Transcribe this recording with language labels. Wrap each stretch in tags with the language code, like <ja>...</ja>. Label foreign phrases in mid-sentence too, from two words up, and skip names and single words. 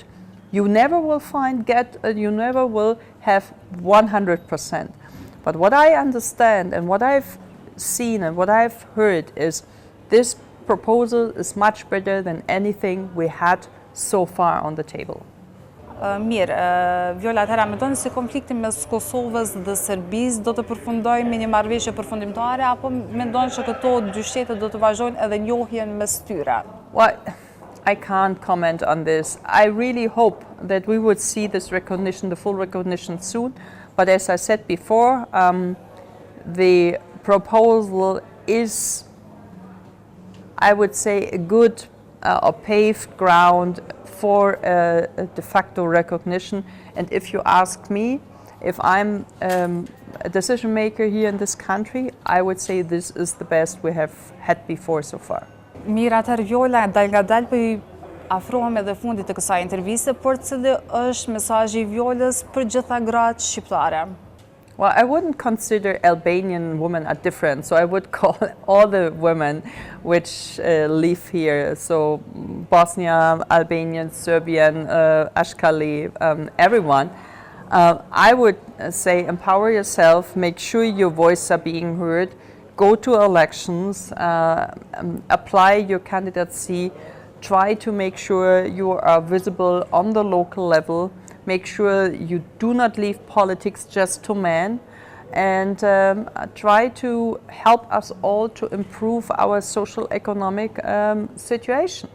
<en>You never will you never will have 100%. But what I understand and what I've seen and what I've heard is this proposal is much better than anything we had so far on the table.</en> <sq>Mirë, Viola, atëra mendon se konflikti mes Kosovës dhe Serbisë do të përfundojë me një marrëveshje përfundimtare apo mendon se këto dy shtete do të vazhdojnë edhe njohjen mes tyre?</sq> <en>Well, I can't comment on this. I really hope that we would see this recognition, the full recognition soon. But as I said before, the proposal is, I would say, a good or paved ground for a de facto recognition. And if you ask me, if I'm a decision maker here in this country, I would say this is the best we have had before so far.</en> <sq>Mirë, atëherë Viola, dal nga dal po i afrohem edhe fundit të kësaj interviste, por cili është mesazhi i Violës për gjitha gratë shqiptare?</sq> <en>Well, I wouldn't consider Albanian women are different, so I would call all the women which live here, so Bosnia, Albanian, Serbian, Ashkali, everyone. I would say empower yourself, make sure your voices are being heard, go to elections, apply your candidacy, try to make sure you are visible on the local level, make sure you do not leave politics just to men, and try to help us all to improve our social economic situation.</en>